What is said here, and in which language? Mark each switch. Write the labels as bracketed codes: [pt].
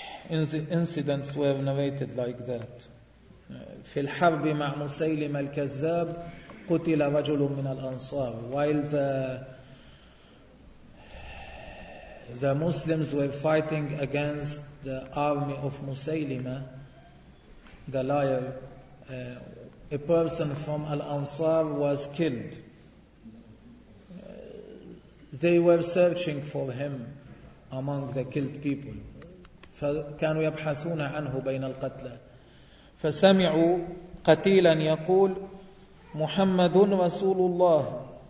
[en] Incidents were narrated like that. [ar] في الحرب مع مسيلم الكذاب قتل رجل من الأنصار. [en] While the Muslims were fighting against the army of Musaylimah, the liar, a person from Al-Ansar was killed. They were searching for him among the killed people. [ar] فكانوا يبحثون عنه بين القتلى. فسمعوا قتيلا يقول محمد رسول الله.